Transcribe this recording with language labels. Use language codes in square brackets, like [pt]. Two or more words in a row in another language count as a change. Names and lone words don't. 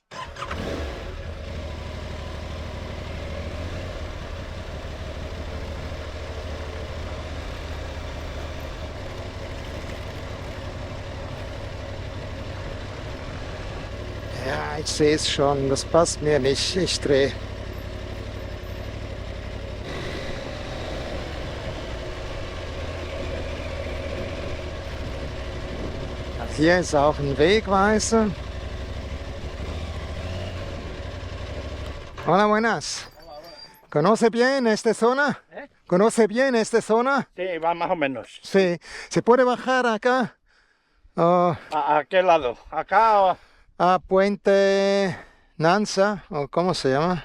[de] Ja, ich sehe es schon, das passt mir nicht. Ich drehe. Hier ist auch ein Wegweiser. [es] Hola, buenas. ¿Conoce bien esta zona? ¿Conoce bien esta zona? Sí, va más o menos. Sí. ¿Se puede bajar acá? ¿A qué lado? ¿Acá o...? A Puente Nanza, o ¿cómo se llama?